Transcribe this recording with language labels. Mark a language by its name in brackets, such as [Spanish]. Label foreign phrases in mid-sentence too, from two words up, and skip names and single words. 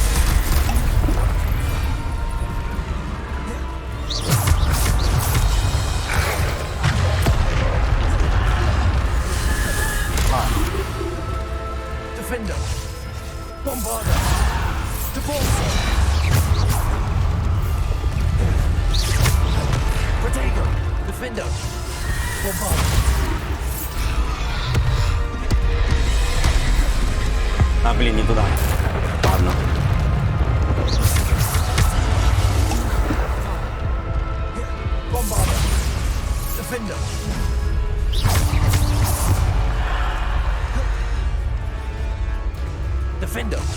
[Russian] Defender. Bombarder. Depulsor. Protego. Defender. Bombarder. А, блин, не туда. Ладно. Bombarder. Defender. Defender.